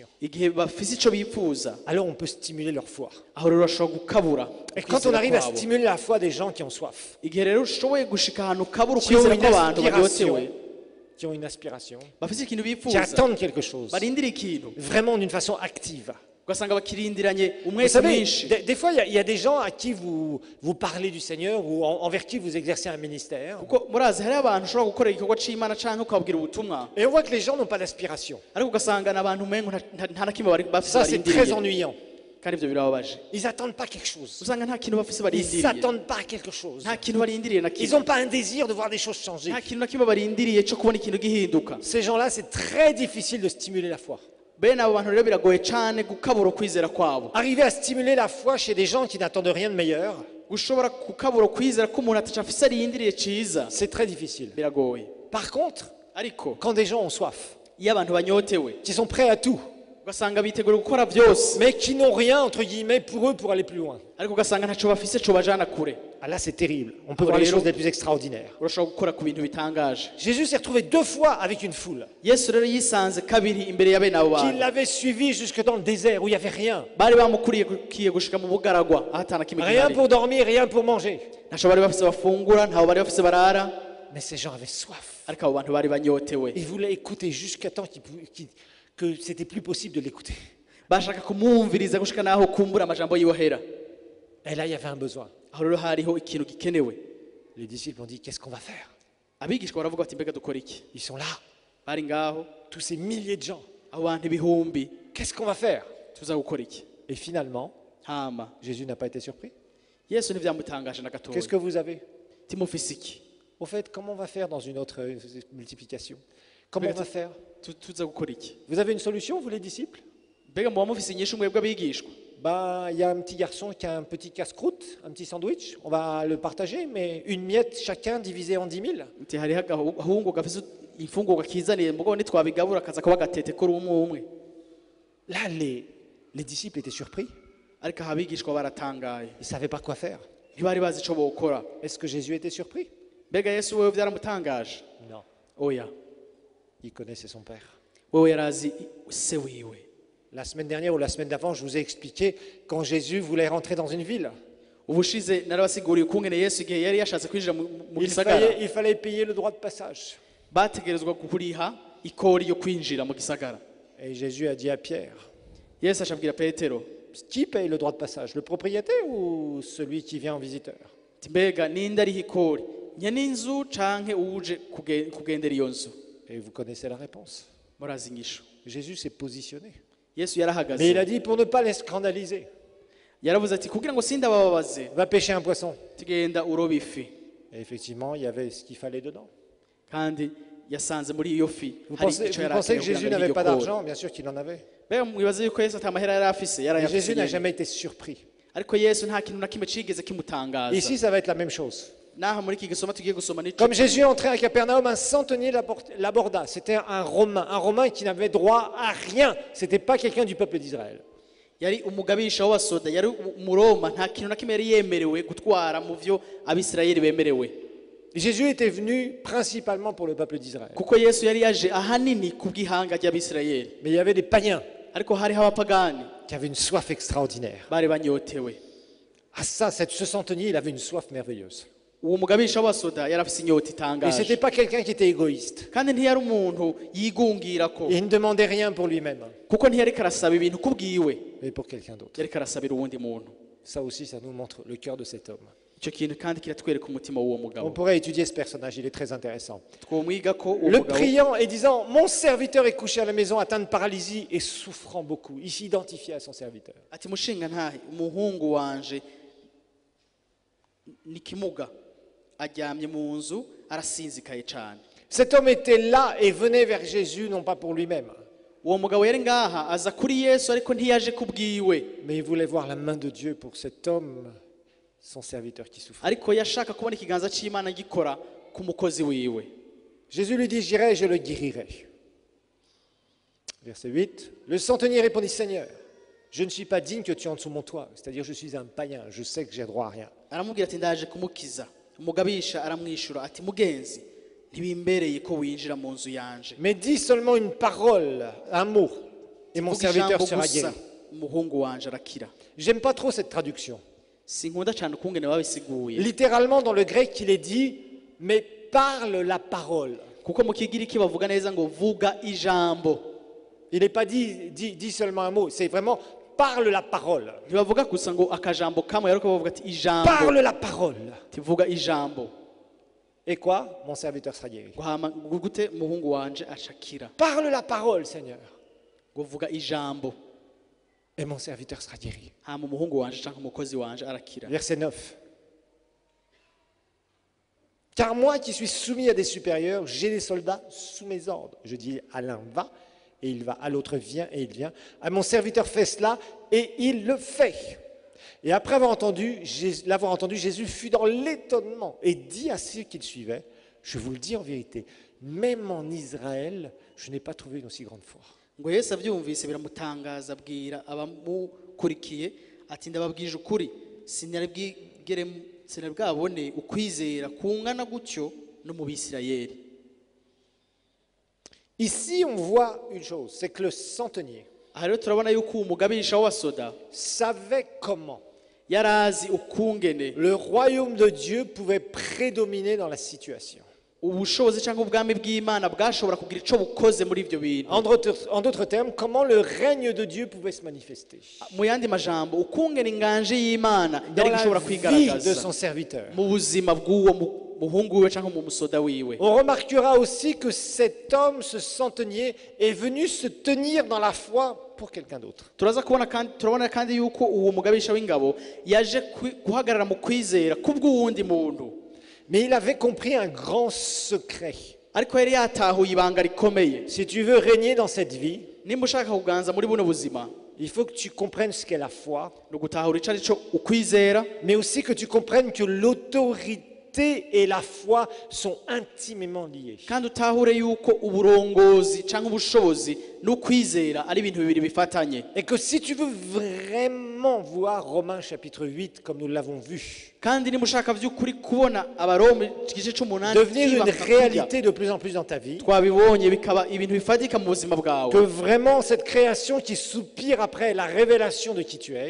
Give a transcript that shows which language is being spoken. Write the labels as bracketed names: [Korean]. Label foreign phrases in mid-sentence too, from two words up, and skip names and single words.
[Rundi] igihe bafise ico bifuza, [French] alors on peut stimuler leur foi. [Rundi] aho rero urashobora gukabura. [French] Et quand on arrive à stimuler la foi des gens qui ont soif, [Rundi] igihe rero ushoboye gushika ahantu ukabura [French] qui ont [Rundi] ukwizera [French] une [Rundi] kw'abantu [French] aspiration, [Rundi] banyotewe, [French] qui ont une aspiration, [Rundi] bafise ikintu [French] qui [Rundi] bifuza, [French] attendent quelque chose, [Rundi] barindira ikintu, [French] vraiment d'une façon active. [Rundi] ugasanga bakirindiranye [French] Vous [Rundi] umwete [French] savez, [Rundi] mwinshi. [French] des fois, il y a des gens à qui vous parlez du Seigneur ou envers qui vous exercez un ministère. [Rundi] Kuko murazi hari abantu ushobora gukorera igikorwa c'Imana canke ukabwira ubutumwa, [French] Et on voit que les gens n'ont pas d'aspiration. [Rundi] ariko ugasanga n'abantu umengo nta na kimwe bafise [French] Ça, c'est très [Rundi] barindiriye, [French] ennuyant. [Rundi] kandi ivyo birababaje. [French] Ils n'attendent pas quelque chose. [Rundi] Usanga nta kintu bafise [French] Ils [Rundi] barindiriye, [French] s'attendent pas à quelque chose. [Rundi] nta kintu barindiriye na [French] Ils [Rundi] kimwe, [French] n'ont pas un désir de voir des choses changer. [Rundi] nta kintu na kimwe barindiriye co kubona ikintu gihinduka. [French] Ces gens-là, c'est très difficile de stimuler la foi. [Rundi] Bene abo bantu rero biragoye cane gukabura ukwizera kwabo. [French] Arriver à stimuler la foi chez des gens qui n'attendent rien de meilleur, [Rundi] Gushobora gukabura ukwizera k'umuntu ataca afise arindiriye ciza, [French] c'est très difficile. [Rundi] biragoye. [French] Par contre, [Rundi] Ariko [French] quand des gens ont soif, [Rundi] iyo abantu banyotewe, [French] qui sont prêts à tout, [Rundi] ugasanga bitegura gukora vyose, [French] mais qui n'ont rien, entre guillemets, pour eux pour aller plus loin, [Rundi] ariko ugasanga ntaco bafise co bajana kure, [French] ah là, c'est terrible. On peut voir les choses les plus extraordinaires. [Rundi] urashobora gukora ku bintu bitangaje. [French] Jésus s'est retrouvé 2 fois avec une foule [Rundi] Yesu rero yisanze kabiri imbere ya bene abo [French] qui [Rundi] bantu, [French] l'avait suivi jusque dans le désert où il n'y avait rien. [Rundi] bari bamukuriye gushika mu bugaragwa aho atana kimwe [French] Rien [Rundi] gihari, [French] pour dormir, rien pour manger. [Rundi] ntaco bari bafise bafungura, ntaho bari bafise barara, [French] Mais ces gens avaient soif. [Rundi] ariko abo bantu bari banyotewe, [French] Ils voulaient écouter jusqu'à temps que c'était plus possible de l'écouter. [Rundi] bashaka kumwumviriza gushika naho kumbura amajambo yiwohera. [French] Et là, il y avait un besoin. [Rundi] Aho rero hariho ikintu gikenewe. [French] Les disciples ont dit, qu'est-ce qu'on va faire? [Rundi] Abigishwa baravuga bati mbega dukora iki? [French] Ils sont là, [Rundi] Bari ngaho [French] tous ces milliers de gens. [Rundi] abo bantu ibihumbi, [French] Qu'est-ce qu'on va faire? [Rundi] tuza gukora iki? [French] Et finalement, [Rundi] Hama [French] Jésus n'a pas été surpris. [Rundi] Yesu ntivyamutangaje na [French] Qu'est-ce [Rundi] gatoya. [French] que vous avez? [Rundi] Timufise iki? [French] Au fait, comment on va faire dans une autre multiplication? Comment on va faire? [Rundi] Tuza gukora iki? [French] Vous avez une solution, vous les disciples? [Rundi] Mbega muba mufise inyishu mwebwe abigishwa? [French] Ben, il y a un petit garçon qui a un petit casse-croûte, un petit sandwich. On va le partager, mais une miette chacun divisé en 10 000. [Rundi] Nti hariho agahungu gafise imfungurwa kizaniye mugabo nitwabigabura kaza kuba gatete kuri umwe umwe. [French] Là, les disciples étaient surpris. [Rundi] Ariko abigishwa baratangaye, [French] Ils ne savaient pas quoi faire. [Rundi] ntibari bazi ico bokora. [French] Est-ce que Jésus était surpris? [Rundi] Mbega Yesu wewe vyaramutangaje? [French] Non. [Rundi] Oya, [French] Il connaissait son Père. [Rundi] wewe yarazi se wiwe. [French] La semaine dernière ou la semaine d'avant, je vous ai expliqué quand Jésus voulait rentrer dans une ville. [Rundi] Ubushize narabasiguriye ukungene Yesu igihe yari yashatse kwinjira mu gisagara, [French] Il fallait payer le droit de passage. [Rundi] bategerezwa kuriha ikori yo kwinjira mu gisagara. [French] Et Jésus a dit à Pierre, [Rundi] Yesu acabwira Petero, [French] qui paye le droit de passage? Le propriétaire ou celui qui vient en visiteur? [Rundi] ati mbega ninde ariho ikori, nyene inzu canke uje kugendera iyo nzu? [French] Et vous connaissez la réponse. [Rundi] Murazi inyishu. [French] Jésus s'est positionné. [Rundi] Yesu yarahagaze, [French] Mais il a dit pour ne pas les scandaliser, [Rundi] yaravuze ati kugira ngo sindabababaze, [French] va pêcher un poisson. [Rundi] tugenda uroba ifi. [French] Et effectivement, il y avait ce qu'il fallait dedans. [Rundi] Kandi yasanze muri iyo fi [French] Vous [Rundi] hari [French] pensez, [Rundi] ico [French] vous pensez que [Rundi] yarakeneye [French] Jésus [Rundi] kugira ngo [French] n'avait [Rundi] iryo [French] pas [Rundi] kori. [French] d'argent? Bien sûr qu'il en avait. [Rundi] Mbega mwibaza yuko Yesu ata mahera yari afise, [French] Et [Rundi] yarayafise [French] Jésus n'a [Rundi] nyene. [French] jamais été surpris. [Rundi] Ariko Yesu nta kintu na kimwe cigeze kimutangaza. [French] Ici, ça va être la même chose. [Rundi] Naha muri iki gisoma tugiye gusoma nico. [French] Comme Jésus entrait à Capernaum, un centenier l'aborda. C'était un Romain qui n'avait droit à rien. C'était pas quelqu'un du peuple d'Israël. [Rundi] Yari umugabisha w'abasoda, yari umuroma, nta kintu na kimwe yari yemerewe gutwara mu vyo abisirayeli bemerewe. [French] Jésus était venu principalement pour le peuple d'Israël. [Rundi] Kuko Yesu yari yaje ahanini kubw'ihanga ry'abisirayeli. [French] Mais il y avait des païens [Rundi] Ariko hariho abapagani [French] qui avaient une soif extraordinaire. [Rundi] bari banyotewe. [French] Ah ça, ce centenier, il avait une soif merveilleuse. [Rundi] Uwo mugabisha w'abasoda yari afise inyota [French] Et [Rundi] itangaje. [French] c'était pas quelqu'un qui était égoïste. [Rundi] Kandi ntiyari umuntu yigungirako, [French] Il ne demandait rien pour lui-même, [Rundi] kuko ntiyari karasaba ibintu kubwiwe, [French] mais pour quelqu'un d'autre. [Rundi] yari karasabira uwundi muntu. [French] Ça aussi, ça nous montre le cœur de cet homme. [Rundi] Ico kintu kandi kiratwereka umutima w'uwo [French] On [Rundi] mugabo. [French] pourrait étudier ce personnage, il est très intéressant. [Rundi] Twomwiga ko uwo [French] Le [Rundi] mugabo [French] priant et disant, mon serviteur est couché à la maison atteint de paralysie et souffrant beaucoup. Il s'identifiait à son serviteur. [Rundi] ati mushinga ntahe umuhungu wanje ni kimuga aryamye mu nzu arasinzikaye cyane. [French] Cet homme était là et venait vers Jésus, non pas pour lui-même, [Rundi] Uwo mugabo yari ngaha aza kuri Yesu ariko ntiyaje kubwiwe, [French] mais il voulait voir la main de Dieu pour cet homme, son serviteur qui souffrait. [Rundi] ariko yashaka kubona ikiganza cy'Imana gikora ku mukozi wiwe. [French] Jésus lui dit, j'irai et je le guérirai. Verset 8, le centenier répondit, Seigneur, Je ne suis pas digne que tu entres sous mon toit. C'est-à-dire, je suis un païen, je sais que j'ai droit à rien. [Rundi] aramubwira ati ndaje kumukiza. Umugabisha aramwishura ati mugenzi ntibimbereye ko winjira mu nzu yanje. [French] Mais dis seulement une parole, un mot, et mon serviteur sera guéri. [Rundi] Umuhungu wanje arakira. [French] J'aime pas trop cette traduction. [Rundi] Sinkunda cyane ukungene babisiguye. [French] Littéralement, dans le grec, il est dit, mais parle la parole. [Rundi] Kuko mu kigiriki bavuga neza ngo vuga ijambo. [French] Il n'est pas dit seulement un mot, c'est vraiment parle la parole. [Rundi] Ntibavuga gusa ngo akajambo kamwe ariko bavuga ati ijambo. [French] Parle la parole. [Rundi] Tivuga ijambo. [French] Et quoi? Mon serviteur sera guéri. [Rundi] Guhama gute umuhungu wanje ashakira. [French] Parle la parole, Seigneur. [Rundi] Ngo vuga ijambo. [French] Et mon serviteur sera guéri. [Rundi] Hama umuhungu wanje cyangwa umukozi wanje arakira. [French] Verset 9. Car moi qui suis soumis à des supérieurs, j'ai des soldats sous mes ordres. Je dis à l'un va, et il va, à l'autre viens, et il vient. À mon serviteur fais cela, et il le fait. Et après l'avoir entendu, Jésus fut dans l'étonnement et dit à ceux qui le suivaient, je vous le dis en vérité, même en Israël, je n'ai pas trouvé une aussi grande foi. [Rundi] Ngo Yesu abyumvise biramutangaza abwira abamukurikiye ati ndababwije ukuri sinari bwabone ukwizera kungana gutyo no mu Bisirayeli. [French] Ici, on voit une chose, c'est que le centenier [Rundi] aha rero turabona yuko umugabisha w'abasoda [French] savait comment [Rundi] yarazi ukungene [French] le royaume de Dieu pouvait prédominer dans la situation. [Rundi] ubushobozi cyangwa ubwami bw'Imana bwashobora kugira ico bukoze muri ivyo bintu. [French] En d'autres termes, comment le règne de Dieu pouvait se manifester [Rundi] Mu yandi majambo ukungene inganje y'Imana [French] dans [Rundi] yari [French] la [Rundi] gishobora [French] vie de [Rundi] kwigaragaza [French] son serviteur. [Rundi] mu buzima bw'uwo muhungu we cyangwa mu musoda wiwe. [French] On remarquera aussi que cet homme, ce centenier, est venu se tenir dans la foi pour quelqu'un d'autre. [Rundi] turabona kandi yuko uwo mugabisha w'ingabo yaje guhagarara mu kwizera kubw'uwundi muntu. [French] Mais il avait compris un grand secret. [Rundi] Ariko yari yatahuye ibanga rikomeye. [French] Si tu veux régner dans cette vie, [Rundi] nimba ushaka kuganza muri buno buzima, [French] il faut que tu comprennes ce qu'est la foi, [Rundi] no gutahura ico arico ukwizera, [French] mais aussi que tu comprennes que l'autorité et la foi sont intimement liées. [Rundi] kandi utahure yuko uburongozi cyangwa ubushobozi n'ukwizera ari ibintu bibiri bifatanye. [French] Et que si tu veux vraiment voir Romains chapitre 8 comme nous l'avons vu, [Rundi] kandi niba ushaka by'ukuri kubona abarome igice c'umunani [French] devenir une réalité de plus en plus dans ta vie, [Rundi] twabibonye bikaba ibintu bifatika mu buzima bwawe, [French] que vraiment cette création qui soupire après la révélation de qui tu es,